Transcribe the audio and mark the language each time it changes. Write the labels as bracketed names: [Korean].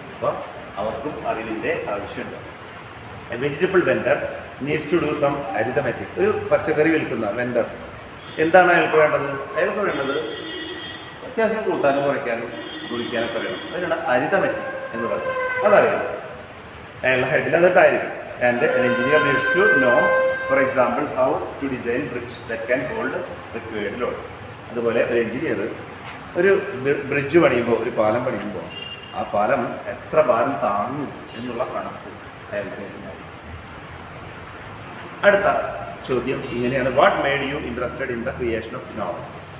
[Malayalam] അപ്പോൾ അവർക്കും അറിവിൻ്റെ ആവശ്യമുണ്ട്. [English] A vegetable vendor needs to do some arithmetic. [Malayalam] ഒരു പച്ചക്കറി വിൽക്കുന്ന വെൻഡർ എന്താണ് അയാൾക്ക് വേണ്ടത്? അയാൾക്ക് വേണ്ടത് അത്യാവശ്യം കൂട്ടാനും കുറയ്ക്കാനും കുടിക്കാനൊക്കെ അറിയണം. അതിനാണ് അരിതമെറ്റിക് എന്ന് പറയുന്നത്. അതറിയണം, അയാളുടെ ഹെഡിൽ അതിട്ടായിരിക്കും. [English] And an engineer needs to know, for example, how to design bridge that can hold required load. [Malayalam] അതുപോലെ ഒരു എഞ്ചിനീയർ ഒരു ബ്രിഡ്ജ് പണിയുമ്പോൾ, ഒരു പാലം പണിയുമ്പോൾ ആ പാലം എത്ര ഭാരം താങ്ങും എന്നുള്ള കണക്ക് അയാൾക്ക്. അടുത്ത ചോദ്യം ഇങ്ങനെയാണ്: [English] What made you interested in the creation of knowledge?